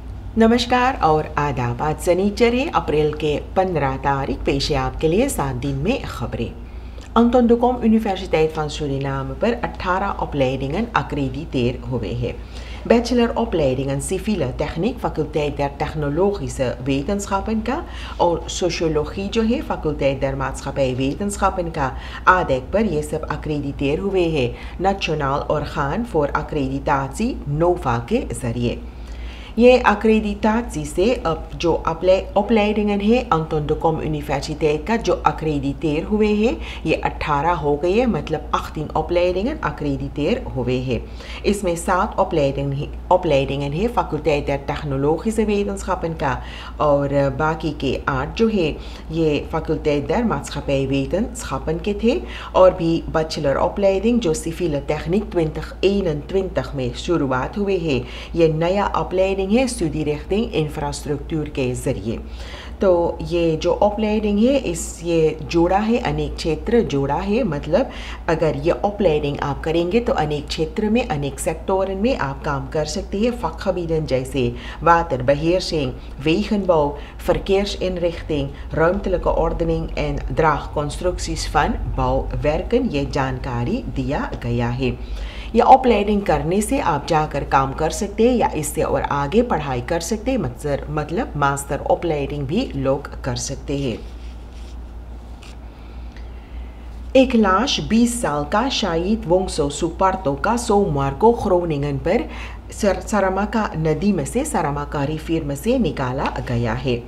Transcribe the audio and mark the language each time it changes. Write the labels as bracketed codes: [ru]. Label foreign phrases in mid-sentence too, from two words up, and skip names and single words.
[hns] नमस्कार और आदाब। आज शनिचर है, अप्रैल के 15 तारीख। पेश है आपके लिए 7 दिन में खबरें। Anton de Kom Universiteit van Suriname पर 18 [nl] opleidingen accrediteer [hns] हुए हैं। [nl] Bacheloropleidingen civiele techniek, faculteit der technologische wetenschappen [hns] का, और सोशियोलॉजी जो है [nl] faculteit der maatschappij wetenschappen [hns] का आदेक पर ये सब accrediteer हुए हैं Nationaal Orgaan voor Accreditatie NOVA के जरिए। ये accreditatie से अब जो opleidingen है Anton de Kom Universiteit का जो accrediteer हुए हैं ये 18 हो गए हैं, मतलब 18 [nl] opleidingen accrediteer [hns] हुए हैं। इसमें 7 opleidingen है [nl] faculteit der technologische wetenschappen [hns] का, और बाकी के 8 जो है ये [nl] faculteit der maatschappij wetenschappen [hns] के थे। और भी [nl] bachelor opleiding [hns] जो [nl] civiele techniek [hns] 2021 में शुरुआत हुए है, ये नया opleiding है [nl] studie infrastructuur [hns] के जरिए। तो ये जो opleiding है ये जोड़ा है, अनेक क्षेत्र जोड़ा है, मतलब अगर ये opleiding आप करेंगे तो अनेक क्षेत्र में अनेक सेक्टोरन में आप काम कर सकते हैं। [nl] vakgebieden जैसे waterbeheersing, wegenbouw, verkeersinrichting, ruimtelijke ordening en draagconstructies van bouwwerken, [hns] ये जानकारी दिया गया है। यह opleiding करने से आप जाकर काम कर सकते हैं या इससे और आगे पढ़ाई कर सकते हैं, मतलब [nl] master opleiding [hns] भी लोग कर सकते हैं। एक लाश 20 साल का शाहिद वोंगसो सुपार्तो का सोमवार को ग्रोनिंगन पर सारामाका नदी में से सारामाका रिफिर में से निकाला गया है।